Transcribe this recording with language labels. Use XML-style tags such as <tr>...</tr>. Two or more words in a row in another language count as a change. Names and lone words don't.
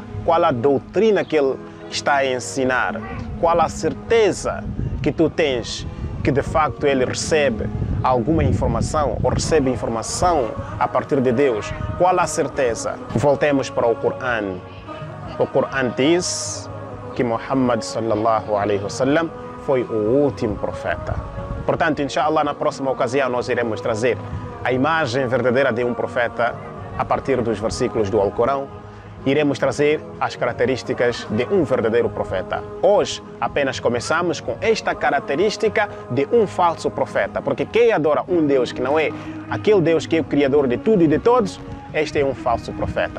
<pt>Qual a doutrina que ele está a ensinar? Qual a certeza que tu tens que de facto ele recebe alguma informação ou recebe informação a partir de Deus? Qual a certeza? Voltemos para o Corão. O Corão diz que Muhammad</pt> <ar>صلى الله عليه وسلم</ar> <pt>foi o último profeta. Portanto, inshallah, na próxima ocasião nós iremos trazer a imagem verdadeira de um profeta a partir dos versículos do Alcorão. Iremos trazer as características de um verdadeiro profeta. Hoje apenas começamos com esta característica de um falso profeta, porque quem adora um Deus que não é aquele Deus que é o Criador de tudo e de todos, este é um falso profeta.</pt>